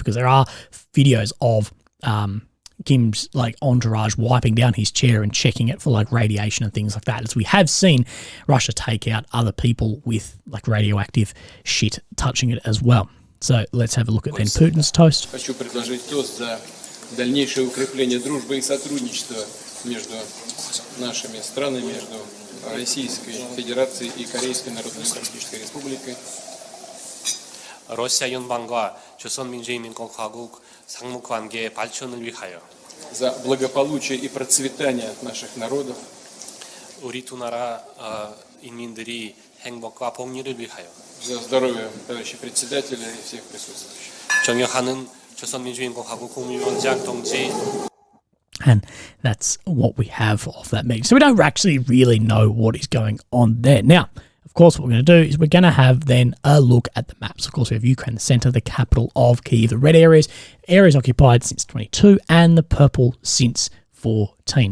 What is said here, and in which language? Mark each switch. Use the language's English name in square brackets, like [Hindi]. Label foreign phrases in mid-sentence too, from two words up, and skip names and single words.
[English] because there are videos of Kim's like entourage wiping down his chair and checking it for like radiation and things like that, as we have seen Russia take out other people with like radioactive shit touching it as well. So let's have a look at then Putin's toast. [Russian] Хочу предложить тост за дальнейшее укрепление дружбы и сотрудничества между нашими странами, между Российской Федерацией и Корейской Народно-Демократической Республикой. [Korean] 러시아 연방과 조선민주인민공화국 상무관계의 발전을 위하여 [Russian] За благополучие и процветание наших народов. [Korean] 우리 두 나라 인민들이 행복과 복리를 위하여 [Russian] За здоровье товарища председателя и всех присутствующих. [Korean] 존경하는 조선민주인민공화국 국무위원장 동지. [English] And that's what we have of that meeting. So we don't actually really know what is going on there. Now, of course, what we're going to do is we're going to have then a look at the maps. Of course, we have Ukraine, the center, the capital of Kyiv, the red areas occupied since 22, and the purple since 14.